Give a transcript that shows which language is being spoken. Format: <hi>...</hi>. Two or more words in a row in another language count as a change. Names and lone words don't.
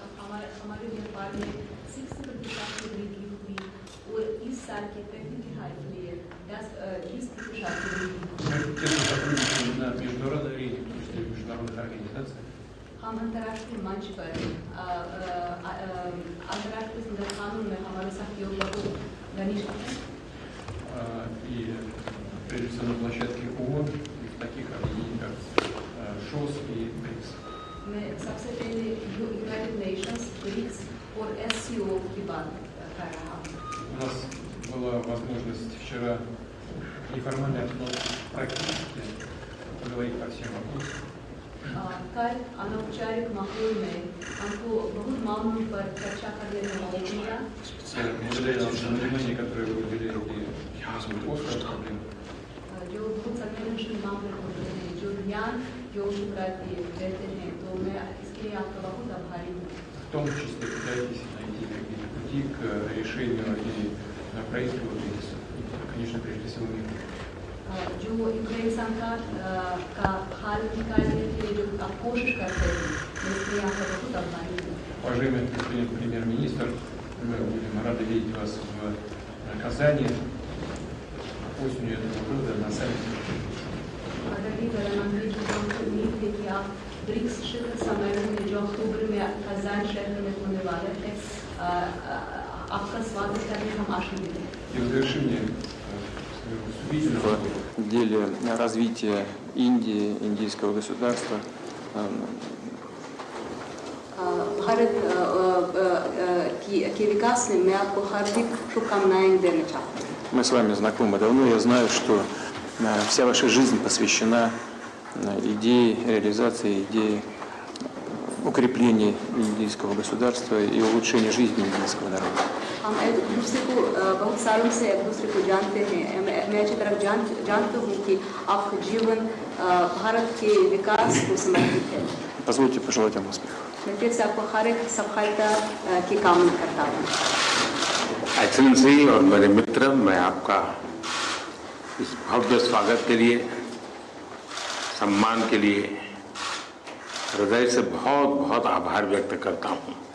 <hi>हमारे व्यापार में 60% की वृद्धि हुई और इस साल के पहली तिमाही के लिए 10% की वृद्धि। हम अंतर्राष्ट्रीय मंच पर अंतर्राष्ट्रीय संगठनों में हमारे सहयोग बहुत घनिष्ठ है।</hi> <ru>И прежде всего на площадке ООН, в таких объединениях, как ШОС и БРИКС.</ru> <hi>मैं सबसे पहले</hi> <en>United Nations,</en> <hi>BRICS और SCO की बात कर रहा हूँ।</hi> <ru>У нас была возможность вчера неформально, но практически поговорить по всем вопросам.</ru> <hi>कल अनौपचारिक माहौल में हमको बहुत मामलों पर चर्चा करने का मौका मिला। जो बहुत संवेदनशील मामले होते हैं, जो ध्यान जो रहते हैं, तो मैं इसके लिए आपका बहुत आभारी हूँ।</hi> <ru>В том числе пытайтесь найти какие-то пути к решению и правительству кризиса. И, конечно, прежде всего миру.</ru> <hi>जो यूक्रेन संकट का हाल निकालने के लिए जो आप कोशिश करते हैं, इसलिए आपका बहुत आभारी हूँ।</hi> <ru>Уважаемый господин премьер-министр, мы будем рады видеть вас в Казани осенью этого года на саммите.</ru> <hi>आदरणीय प्रधानमंत्री जी, हमको उम्मीद है कि आप ब्रिक्स शिखर सम्मेलन में जो अक्टूबर में कजान शहर में होने वाला है, आपका स्वागत करने हम आशीर्वाद हैं।</hi> <ru>И в завершение В деле развития Индии, индийского государства.</ru> <hi>भारत के विकास में मैं आपको हार्दिक शुभकामनाएं देना चाहता हूँ।</hi> <ru>Мы с вами знакомы давно, я знаю, что вся ваша жизнь посвящена идее реализации, идее укрепления индийского государства и улучшения жизни индийского народа.</ru> <hi>हम एक दूसरे को बहुत सालों से एक दूसरे को जानते हैं। मैं अच्छी तरह जानता हूँ कि आपका जीवन भारत के विकास को समर्पित है।</hi> <ru>Позвольте пожелать вам успеха.</ru> <hi>मैं फिर से आपको हर एक सफलता की कामना करता हूँ। एक्सेलेंसी और मेरे मित्र, मैं आपका इस भव्य स्वागत के लिए, सम्मान के लिए हृदय से बहुत बहुत आभार व्यक्त करता हूँ।</hi>